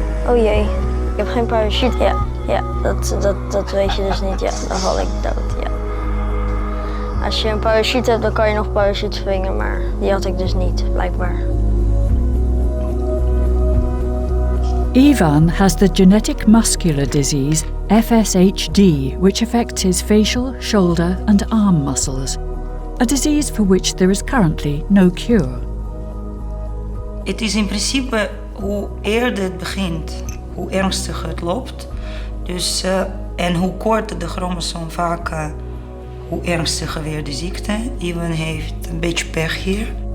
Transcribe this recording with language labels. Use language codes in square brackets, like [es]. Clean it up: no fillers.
[nl] Oh jee, ik heb geen parachute. Ja, dat weet je dus niet. Ja, dan val ik dood, ja. Als je een parachute hebt, dan kan je nog parachute springen, maar die had ik dus niet, blijkbaar. [en] Ivan has the genetic muscular disease FSHD, which affects his facial, shoulder and arm muscles. A disease for which there is currently no cure. [nl] Het is in principe hoe eerder het begint, hoe ernstiger het loopt. Dus, en hoe korter de chromosoom vaak, hoe ernstiger weer de ziekte. Ivan heeft een beetje pech hier.